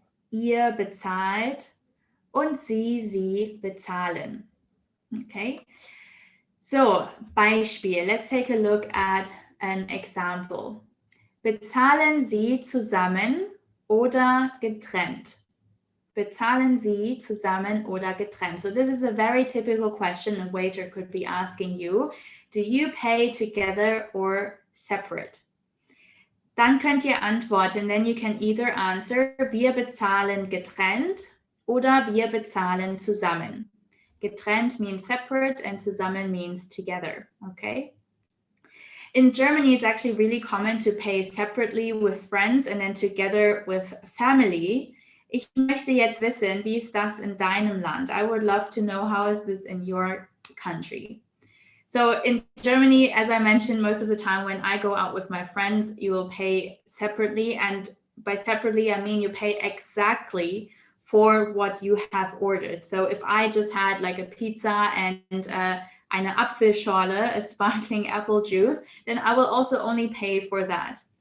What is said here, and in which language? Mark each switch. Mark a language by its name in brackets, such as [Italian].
[German] Ihr bezahlt und sie bezahlen. [English] Okay, so Beispiel. Let's take a look at an example. [German] Bezahlen Sie zusammen oder getrennt? Bezahlen Sie zusammen oder getrennt? [English] So this is a very typical question a waiter could be asking you. Do you pay together or separate? [German] Dann könnt ihr antworten, [English] then you can either answer, [German] wir bezahlen getrennt oder wir bezahlen zusammen. [English] Getrennt means separate and zusammen means together, okay? In Germany, it's actually really common to pay separately with friends and then together with family. [German] Ich möchte jetzt wissen, wie ist das in deinem Land? [English] I would love to know how is this in your country. So in Germany, as I mentioned, most of the time when I go out with my friends, you will pay separately. And by separately, I mean you pay exactly for what you have ordered. So if I just had like a pizza and [German] eine Apfelschorle, [English] a sparkling apple juice, then I will also only pay for that.